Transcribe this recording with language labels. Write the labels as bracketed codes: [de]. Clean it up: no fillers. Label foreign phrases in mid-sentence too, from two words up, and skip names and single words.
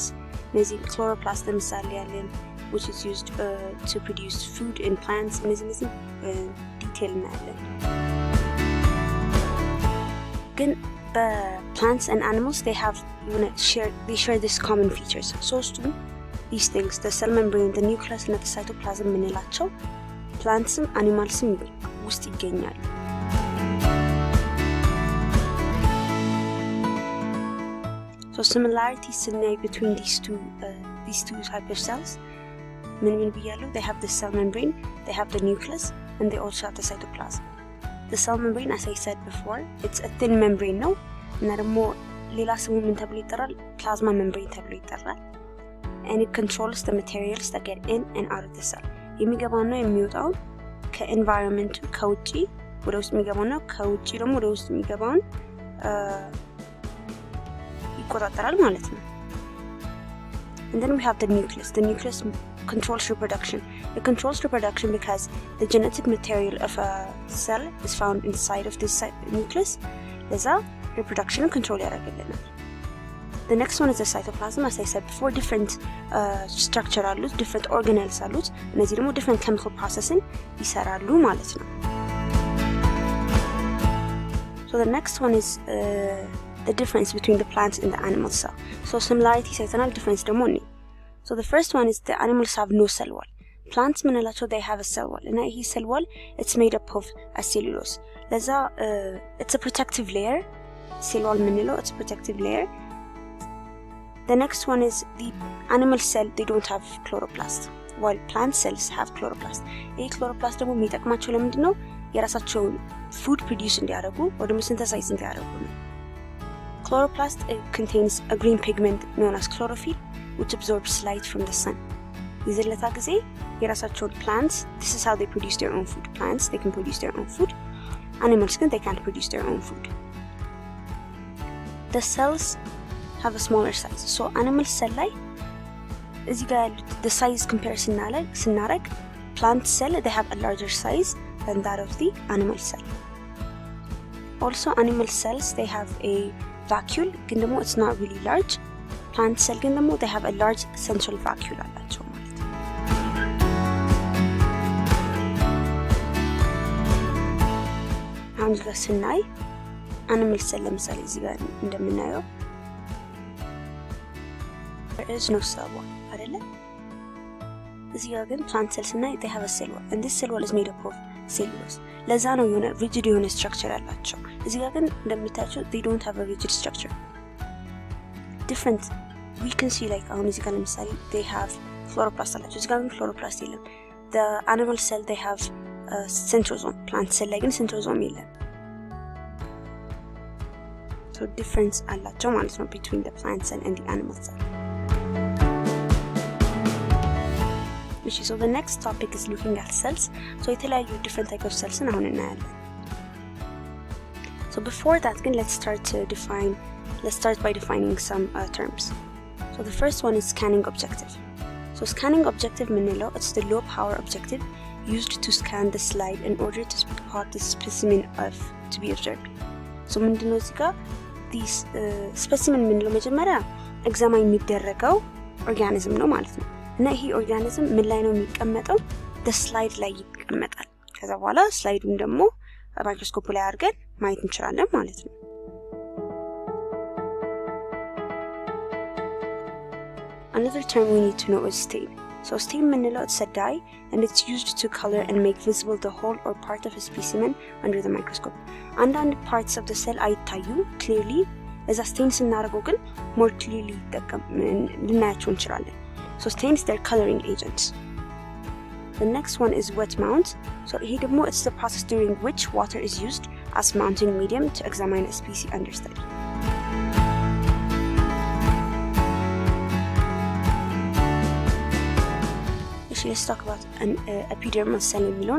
[en] There's chloroplast, which is used to produce food in plants. Detail in that. Again, the plants and animals, they share these common features. So these things, the cell membrane, the nucleus, and the cytoplasm [am] ምንላቸው ፕላንትስም አኒማልስም ውስጥ ይገኛሉ. [en] So similarities scenario between these two types of cells. [am] ምን ብያለሁ? [en] They have the cell membrane, they have the nucleus, and they also have the cytoplasm. The cell membrane, as I said before, it's a thin membrane [am] ነው እና ደግሞ ሌላ ስሙ ምን ተብሎ ይጠራል? [en] Plasma membrane [am] ተብሎ ይጠራል. [en] And it controls the materials that get in and out of the cell. [am] የሚገባውና የሚወጣው ከኤንቫይሮንመንቱ ከውጪ ወደ ውስጥ የሚገባውና ከውጪ ደግሞ ወደ ውስጥ የሚገባውን ይቆጣጠራል ማለት ነው. [en] And then we have the nucleus. The nucleus controls reproduction. It controls reproduction because the genetic material of a cell is found inside of this nucleus. [am] ለዛ [en] reproduction control [am] ያደርግልናል. [en] The next one is the cytoplasm. As I said before, different structure አሉት, different organelles አሉት. [am] እነዚህ ደግሞ [en] different chemical processing [am] ይሰራሉ ማለት ነው. [en] So the next one is the difference between the plants and the animal cell. So similarities [am] አይተናል, difference ደግሞ ነው. [en] So the first one is the animals have no cell wall. Plants ምንላቸው they have a cell wall. [am] እና ይሄ [en] cell wall it's made up of a cellulose. ለዛ it's a protective layer. Cell wall ምንለው it's a protective layer. The next one is the animal cell, they don't have chloroplast, while plant cells have chloroplast. [am] ይህ chloroplast ደግሞ የሚጠቅማቸው ለምንድን ነው? የራሳቸውን [en] food produce [am] እንዲያደርጉ or ደግሞ ሲንተሳይዝ እንዲያደርጉ ነው። [en] Chloroplast contains a green pigment known as chlorophyll which absorbs light from the sun. [am] የዘለታ ጊዜ የራሳቸውን [en] plants, this is how they produce their own food. Plants, they can produce their own food. Animals ግን they can't produce their own food. The cells have a smaller size. So animal cell ላይ [am] እዚህ ጋር ያሉት [en] the size comparison ስናረግ plant cell they have a larger size than that of the animal cell. Also animal cells they have a vacuole [am] ግን ደግሞ [en] it's not really large. Plant cell [am] ግን ደግሞ [en] they have a large central vacuole [am] አላቸው ማለት ነው። አሁን እዚህ ጋር ስናይ [en] animal cell [am] ለምሳሌ እዚህ ጋር እንደምናየው [en] there is no cell wall አይደለ? [am] እዚህ ጋር ግን [en] plant cell ስናይ they have a cell wall and this cell wall is made up of cellulose. [am] ለዛ ነው የሆነ rigid የሆነ structure ያላቸው። እዚህ ጋር ግን እንደምታያቸው [en] they don't have a rigid structure. Different we can see like [am] አሁን እዚህ ጋር ለምሳሌ [en] they have chloroplast አላቸው። [am] እዚህ ጋር ግን [en] chloroplast የለም። The animal cell they have centrosome. Plant cell [am] ላይ ግን [en] centrosome የለም። So difference [am] አላቸው ማለት ነው [en] between the plant cell and the animal cell. Okay, so the next topic is looking at cells. So የተለያዩ different type of cells [am] አሁን እናያለን. [en] So before that let's start by defining some terms. So the first one is scanning objective. So scanning objective ምንለው it's the low power objective used to scan the slide in order to spot the specimen to be observed. [am] So ምንድነው እዚህ ጋር [en] this specimen [am] ምንለው መጀመሪያ ኤግዛማይን የሚደረገው ኦርጋኒዝም ነው ማለት ነው። እና ይሄ ኦርጋኒዝም ምን ላይ ነው የሚቀመጠው? [en] the slide [am] ላይ ይቀመጣል። ከዛ በኋላ ስላይዱን ደግሞ ማይክሮስኮፕ ላይ አድርገን ማየት እንችላለን ማለት ነው። [en] Another term we need to know is stain. So stain ምንለው it's a dye and it's used to color and make visible the whole or part of a specimen under the microscope. አንዳንድ parts of the cell አይታዩም clearly [am] እዛ stain ስናደርገው ግን [en] more clearly [am] ልናያቸው እንችላለን። [en] So stains they're coloring agents. The next one is wet mount. So here ደግሞ it's the process during which water is used as mounting medium to examine a species under study. Actually, let's talk about an epidermal cell የሚለውን.